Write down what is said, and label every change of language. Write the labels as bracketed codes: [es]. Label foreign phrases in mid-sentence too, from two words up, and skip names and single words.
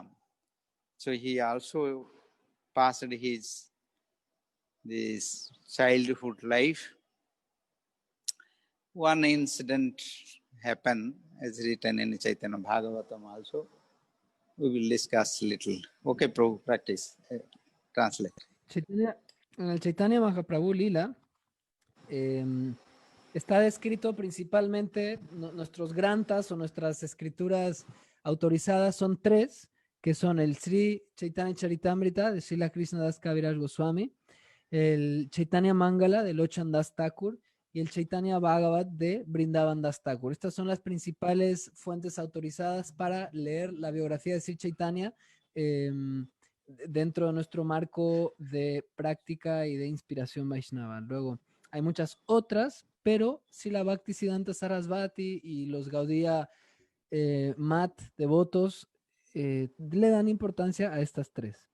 [en] So he also passed this childhood life. One incident happened, as written in Chaitanya Bhagavatam also. We will discuss little. Okay, Prabhu, practice. Translate. [es] En el Chaitanya Mahaprabhu Lila está descrito principalmente, nuestros grantas o nuestras escrituras autorizadas son tres, que son el Sri Caitanya Caritamrta de Srila Krishna Das Kaviraj Goswami, el Chaitanya Mangala de Lochan Das Thakur y el Chaitanya Bhagavat de Vrindavan Das Thakur. Estas son las principales fuentes autorizadas para leer la biografía de Sri Chaitanya dentro de nuestro marco de práctica y de inspiración Vaishnava. Luego, hay muchas otras, pero Srila Bhakti Siddhanta Sarasvati y los Gaudiya Mat devotos le dan importancia a estas tres.